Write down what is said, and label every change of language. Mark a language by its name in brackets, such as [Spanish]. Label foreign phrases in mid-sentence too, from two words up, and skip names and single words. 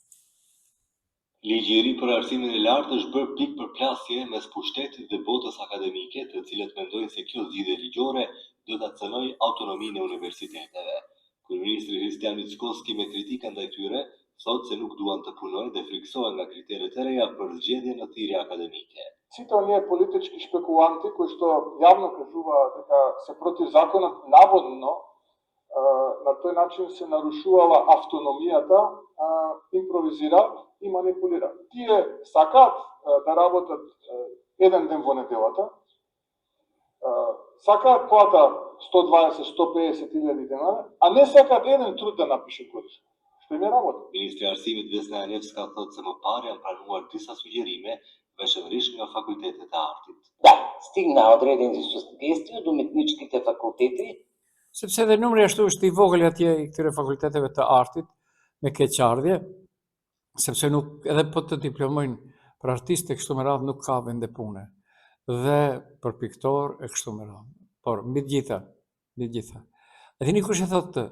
[Albanian] Ligji i ri për arsimin e lartë është bërë pikë përplasje mes pushtetit dhe botës akademike, të cilët mendojnë se kjo zgjidhje ligjore do ta cënojë autonominë e universiteteve. Kryeministri Hristian Mickoski me kritika ndaj tyre thotë se nuk duan të punojnë dhe friksohen nga kriteret e reja për zgjedhjen në thirrje akademike. [Macedonian] Сите оние политички шпекуланти кои што јавно кажуваат дека се против законот, наводно на тој начин се нарушувала автономијата, импровизира и манипулира. Тие сакаат да работат еден ден во неделата, сакаат плата 120-150 илјади денари, а не сакаат еден труд да напишат годишно. Што им е работа? [Albanian] Ministri i Arsimit Vesna Alevska thotë se më parë janë pranuar disa sugjerime, veçanërisht nga fakultetet e artit. [Macedonian] Да, стигна одредени sugestije до митничките факултети. [Albanian] Sepse edhe numri ashtu është i vogël atje i këtyre fakulteteve të artit me keqardhje, sepse nuk edhe po të diplomojnë për artistë e kështu me radhë nuk ka vende pune. Dhe për piktor e kështu me radhë. Por mbi të gjitha. E dini kush e thot të?